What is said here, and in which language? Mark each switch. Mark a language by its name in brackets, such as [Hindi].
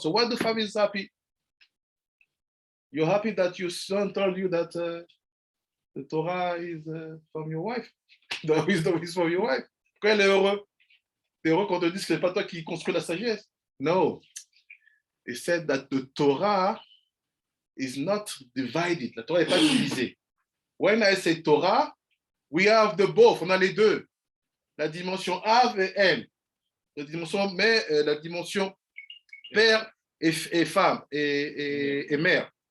[English] So what the father is happy? You're happy that your son told you that the Torah is from your wife. The wisdom is from your wife. [French] Pourquoi elle est heureux? T'es heureux quand on te dit que c'est pas toi qui construis la sagesse. [English] No. He said that the Torah is not divided. [French] La Torah n'est pas divisée. [English] When I say Torah, we have the both. [French] On a les deux. La dimension Av et M. La dimension père et femme et mère.